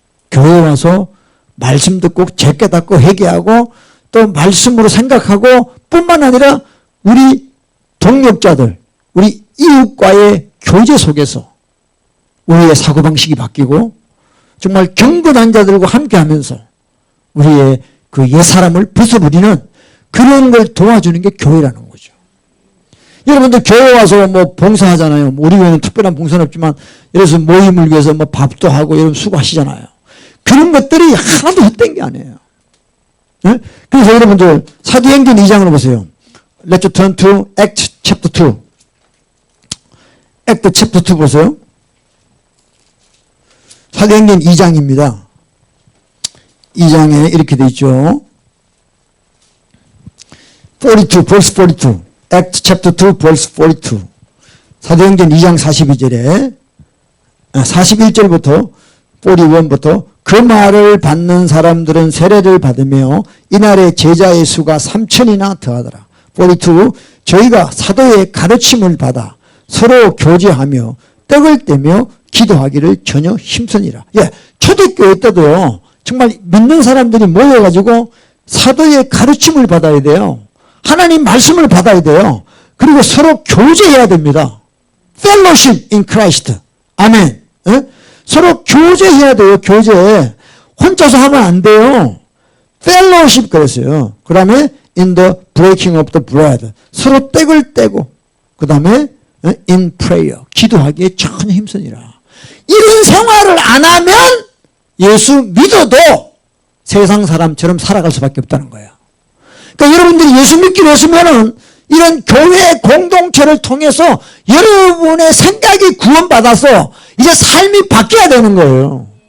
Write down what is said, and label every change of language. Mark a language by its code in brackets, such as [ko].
[ko] 교회 와서 말씀 듣고 죄 깨닫고 회개하고 또 말씀으로 생각하고 뿐만 아니라 우리 동역자들, 우리 이웃과의 교제 속에서 우리의 사고방식이 바뀌고 정말 경건한 자들과 함께하면서 우리의 그 옛사람을 부숴버리는 그런 걸 도와주는 게 교회라는 거죠. 여러분들 교회 와서 뭐 봉사하잖아요. 우리 교회는 특별한 봉사는 없지만 예를 들어서 모임을 위해서 뭐 밥도 하고 여러분 수고하시잖아요. 그런 것들이 하나도 헛된 게 아니에요. 네? 그래서 여러분들 사도행전 2장으로 보세요. [en] Let's turn to Acts chapter 2. Acts chapter 2 보세요. [ko] 사도행전 2장입니다. 2장에 이렇게 돼 있죠. [en] 42, verse 42. Acts chapter 2, verse 42. [ko] 사도행전 2장 42절에 41절부터 41부터 그 말을 받는 사람들은 세례를 받으며 이날에 제자의 수가 3,000이나 더하더라. 42. 저희가 사도의 가르침을 받아 서로 교제하며 떡을 떼며 기도하기를 전혀 힘쓰니라. 초대교회 때도요. 정말 믿는 사람들이 모여가지고 사도의 가르침을 받아야 돼요. 하나님 말씀을 받아야 돼요. 그리고 서로 교제해야 됩니다. [en] Fellowship in Christ. [ko] 아멘. 서로 교제해야 돼요. 교제. 혼자서 하면 안 돼요. Fellowship 그랬어요. 그 다음에 [en] in the breaking of the bread. [ko] 서로 떡을 떼고 그 다음에 [en] in prayer. [ko] 기도하기에 전혀 힘쓰니라. 이런 생활을 안 하면 예수 믿어도 세상 사람처럼 살아갈 수밖에 없다는 거예요. 그러니까 여러분들이 예수 믿기로 했으면은 이런 교회 공동체를 통해서 여러분의 생각이 구원받아서 이제 삶이 바뀌어야 되는 거예요.